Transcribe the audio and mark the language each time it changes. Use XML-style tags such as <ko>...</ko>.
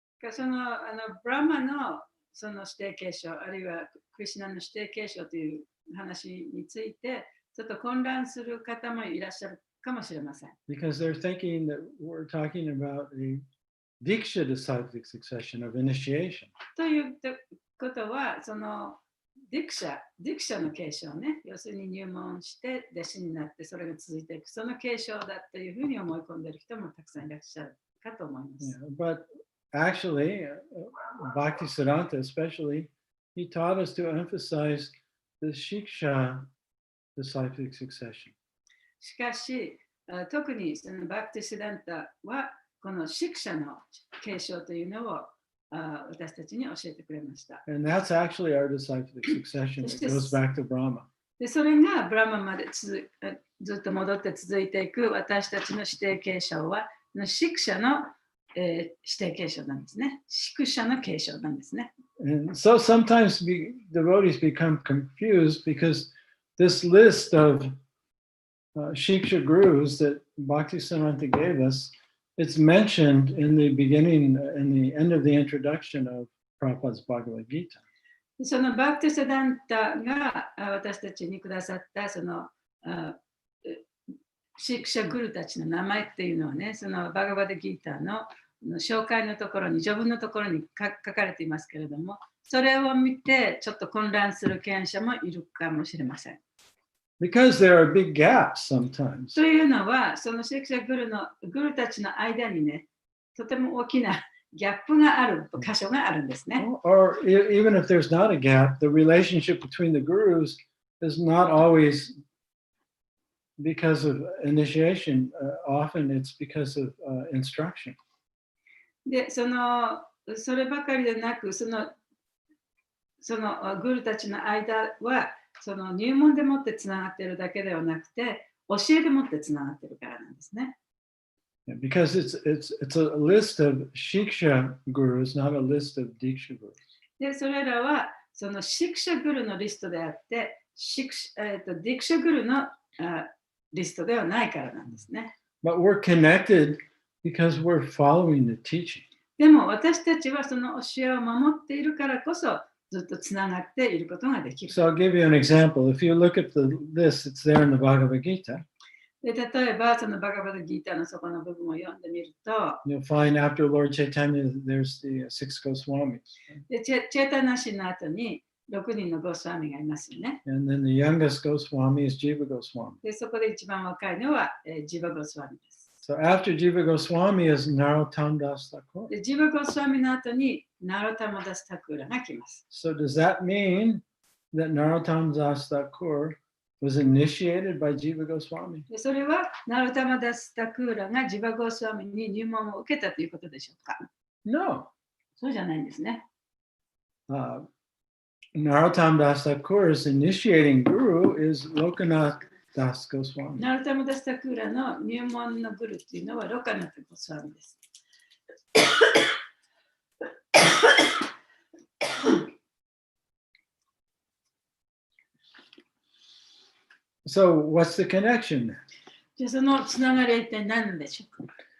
<ja>そのブラマのその指定継承、あるいはクリシュナの指定継承という話について、ちょっと混乱する方もいらっしゃるかもしれません。</ja> <en>Because they're thinking that we're talking about a Diksha disciplic succession of initiation.</en> <ja>ということは、そのディクシャの継承ね、要するに入門して弟子になってそれが続いていく、その継承だというふうに思い込んでいる人もたくさんいらっしゃるかと思います。</ja> <en>Yeah, but actually, Bhaktisiddhanta especially, he taught us to emphasize the Shiksha disciplic succession.</en> <ja>しかし、特にそのバクティシダンタは、このシクシャの継承というのを私たちに教えてくれました。</ja> <en>And that's actually our disciplic succession that goes back to Brahma.</en> <ja>で、それがブラマまでずっと戻って続いていく私たちの指定継承は、シクシャの、指定継承なんですね。シクシャの継承なんですね。</ja> <en>And so sometimes devotees become confused because this list of Shiksha gurus that Bhaktisiddhanta gave us, it's mentioned in the beginning, in the end of the introduction of Prabhupada's Bhagavad Gita.</en> <ja>そのバクティサダンタが私たちにくださったそのシクシャグルたちの名前っていうのはね、そのバガバダギータの紹介のところに、序文のところに書かれていますけれども、それを見てちょっと混乱する権者もいるかもしれません。</ja> <en>Because there are big gaps sometimes.</en> <ja>というのは、そのシクシャグルたちの間にね、とても大きなギャップがある箇所があるんですね。</ja> <en>Or even if there's not a gap, the relationship between the gurus is not always because of initiation. Often it's because of instruction.</en> <ja>で、そればかりでなく、そのグルたちの間は、その入門でもってつながっているだけではなくて、教えでもってつながっているからなんですね。</ja> <en>Because it's a list of Shiksha gurus, not a list of Diksha gurus.</en> <ja>で、それらはそのシクシャグルのリストであって、ディクシャグルのリストではないからなんですね。</ja> <en>But we're connected because we're following the teaching.</en> <ja>でも私たちはその教えを守っているからこそずっとつながっていることができる。</ja> <en>So I'll give you an example. If you look at this, it's there in the Bhagavad Gita.</en> <ja>で、例えばそのバガバダギータのそこの部分を読んでみると、</ja> <en>You'll find after Lord Chaitanya, there's the six Goswamis.</en> <ja>でチェータナシの後に6人のゴスワミがいますよね。</ja> <en>And then the youngest Goswami is Jiva Goswami.</en> <ja>で、そこで一番若いのは、ジバゴスワミです。</ja> <en>So after Jiva Goswami is Narottam Das Thakur.</en> <ja>で、ジバゴスワミの後にナロタマダスタクーラが来ます。</ja> <en>So does that mean that Narottam Das Thakur was initiated by Jiva Goswami?</en> <ja>で、それはナロタマダスタクーラがジバゴスワミに入門を受けたということでしょうか？</ja> <en>No.</en> <ja>そうじゃないんですね。</ja> <en>Narottam Das Thakur's initiating guru is Lokanath Das Goswami.</en> <ja>ナロタマダスタクーラの入門のグルっていうのはロカナタゴスワミです。</ja> <en>So what's the connection?</en> <ja>じゃあそのつながりは一体何なんでしょうか？</ja>